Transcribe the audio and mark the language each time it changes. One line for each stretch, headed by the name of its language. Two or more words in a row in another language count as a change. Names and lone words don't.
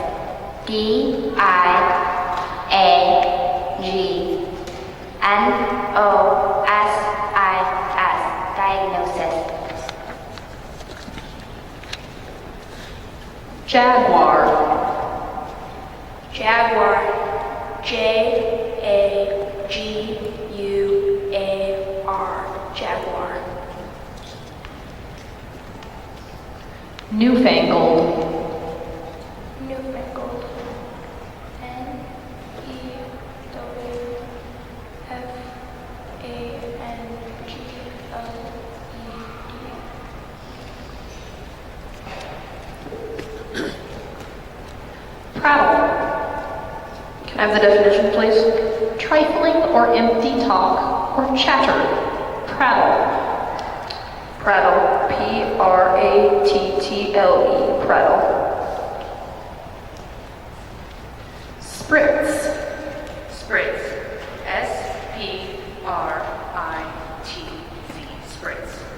English: D-I-A-G-N-O-S-I-S. Diagnosis. Jaguar. Jaguar. J-A-G-U-A-R. Jaguar. Newfangled. Newfangled. N-E-W-F-A-N-G-L-E-D. Prattle. Can I have the definition, please? Trifling or empty talk or chatter. Prattle. Prattle. P-R-A-T-T-L-E. Prattle. Spritz. Spritz. S-P-R-I-T-Z. Spritz.